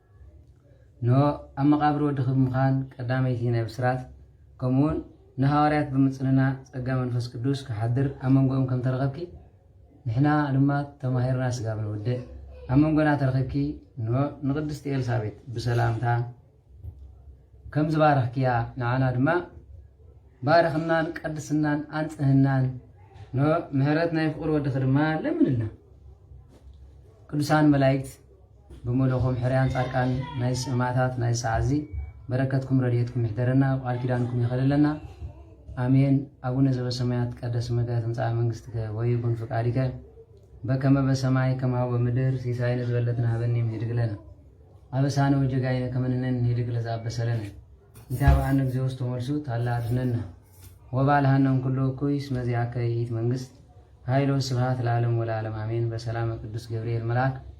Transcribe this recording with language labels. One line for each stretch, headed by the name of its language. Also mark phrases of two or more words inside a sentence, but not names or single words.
Tigrinya: ኖ ኣብ መቃብር ወድኺ ብምዃን ቀዳመይቲ ናይ ብስራት ከምኡውን ንሐዋርያት ብምፅንና ጸጋ መንፈስ ቅዱስ ክሓድር ኣብ መንጎኦም ከም ተረኸብኪ ንሕና ድማ ተማሂርና ስጋ ብንውድእ ኣብ መንጎና ተረኸብኪ ንቅድስቲ ኤልሳቤጥ ብሰላምታ ከም ዝባረኽክያ ንዓና ድማ ባረኽናን ቀድስናን አንጽህናን ምሕረት ናይ ፍቅር ወድኺ ድማ ለምንልና። ቅዱሳን መላእክት ብምልኹም ሕርያን ጻድቃን ናይ ሰማዕታት ናይ ሰዓዚ በረከትኩም ረድኤትኩም ይሕደረና ቃል ኪዳንኩም ይኸልለና
Geez: አሜን። አቡነ ዘበሰማያት ይትቀደስ ስምከ ትምጻእ መንግሥትከ ወይኩን ፈቃድከ በከመ በሰማይ ከማሁ በምድር ሲሳይነ ዝበለትነ ሀበነ ንህድግ ለነ አበሳነ ወጌጋየነ ከመ ንሕነኒ ንህድግ ለዘአበሰለነ ኢታብአነ እግዚኦ ውስተ መልሱት አላ አድኅነነ ወባልሐነም ኩሉ እኩይ እስመ ዚአከ ይእቲ መንግሥት ኃይል ወስብሐት ለዓለሙ ወለዓለሙ አሜን። በሰላመ ቅዱስ ገብርኤል መልአክ